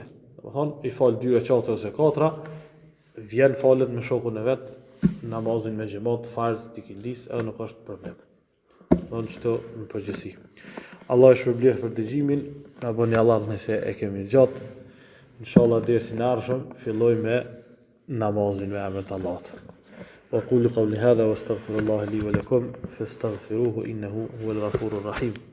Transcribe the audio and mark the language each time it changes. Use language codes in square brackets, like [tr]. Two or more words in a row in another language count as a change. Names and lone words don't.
[sq] Do thonë i fal 2 recate ose 4, vjen falet me shokun e vet, namazin me xhamat, farz të ikindis, edhe nuk është problem. Do në çto në përgjithësi. Allah e shpërblyef për dëgjimin, na bëni Allah nëse e kemi zgjat. Inshallah dersin e ardhshëm filloj me namazin me emrin e Allahut. [ar] وأقول قولي هذا واستغفر الله لي ولكم فاستغفروه إنه هو الغفور الرحيم